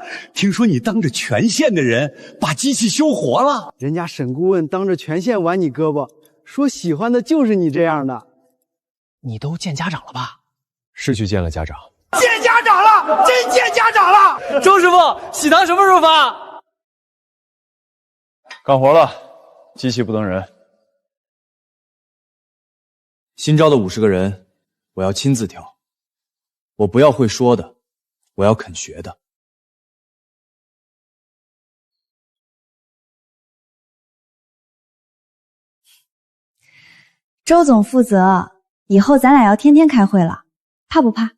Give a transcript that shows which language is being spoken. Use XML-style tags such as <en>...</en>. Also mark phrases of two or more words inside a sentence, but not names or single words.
<zh>聽說你當着全縣的人把機器修活了。人家沈顧問當着全縣挽你胳膊，說喜歡的就是你這樣的。你都見家長了吧？是去見了家長。見家長了，真見家長了。周師傅，喜糖什麼時候發？幹活了，機器不等人。新招的50個人，我要親自挑。我不要会说的，我要肯学的。周总负责，以后咱俩要天天開會了，怕不怕？</zh>